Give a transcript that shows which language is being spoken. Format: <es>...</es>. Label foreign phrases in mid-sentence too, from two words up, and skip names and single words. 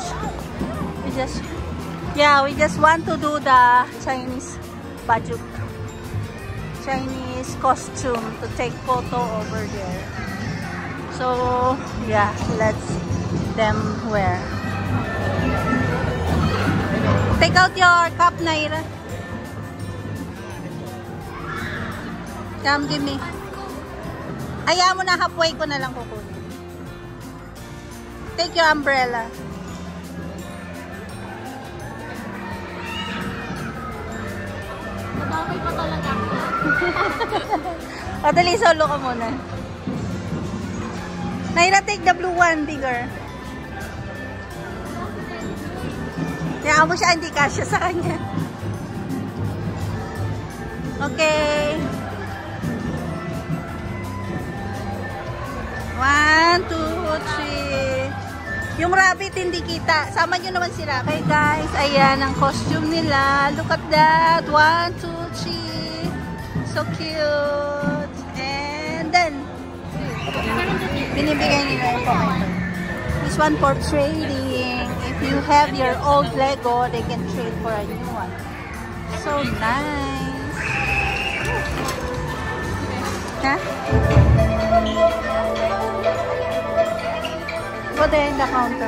<en>We just want to do the Chinese baju, Chinese costume to take photo over there. So yeah, let's them wear. Take out your cup, Naira. Come, give me.</en> <tl>Hayaan mo na, halfway ko na lang kukunin.</tl> <en>Take your umbrella.</en> <tl>Madami pa talaga ako. O, dali, solo ka muna.</tl> <en>Naira, take the blue one, bigger.</en> <tl>Hayaan mo siya, hindi kasya sa kanya.</tl> <en>Okay. 1, 2, 3.</en> <tl>Yung rabbit hindi kita. Sama nyo naman sila.</tl> <en>Okay guys,</en> <tl>ayan ang costume nila.</tl> <en>Look at that. 1, 2, 3. So cute. And then,</en> <tl>binibigay nila yung pocket.</tl> <en>This one for trading. If you have your old Lego, they can trade for a new one. So nice. Huh? Go there in the counter.</en>